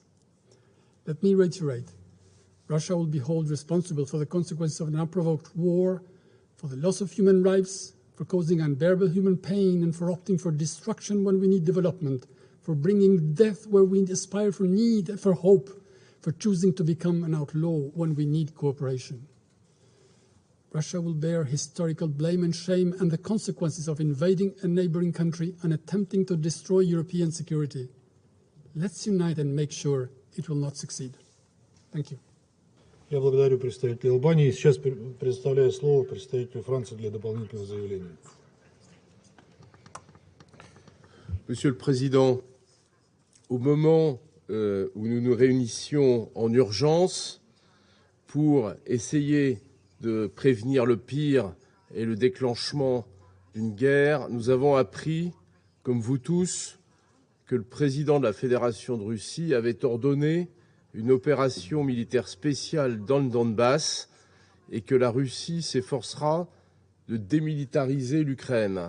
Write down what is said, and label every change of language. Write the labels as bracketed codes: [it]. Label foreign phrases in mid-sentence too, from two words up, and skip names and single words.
[en] Let me reiterate, Russia will be held responsible for the consequences of an unprovoked war, for the loss of human lives, for causing unbearable human pain, and for opting for destruction when we need development, for bringing death where we aspire for need and for hope, for choosing to become an outlaw when we need cooperation. Russia will bear historical blame and shame and the consequences of invading a neighboring country and attempting to destroy European security. Let's unite and make sure it will not succeed. Thank you. [ru] Я благодарю представителя Албании. Сейчас предоставляю слово представителю Франции для дополнительного заявления. [fr] Monsieur le Président, au moment où nous nous réunissions en urgence pour essayer de prévenir le pire et le déclenchement d'une guerre, nous avons appris, comme vous tous, que le président de la Fédération de Russie avait ordonné une opération militaire spéciale dans le Donbass et que la Russie s'efforcera de démilitariser l'Ukraine.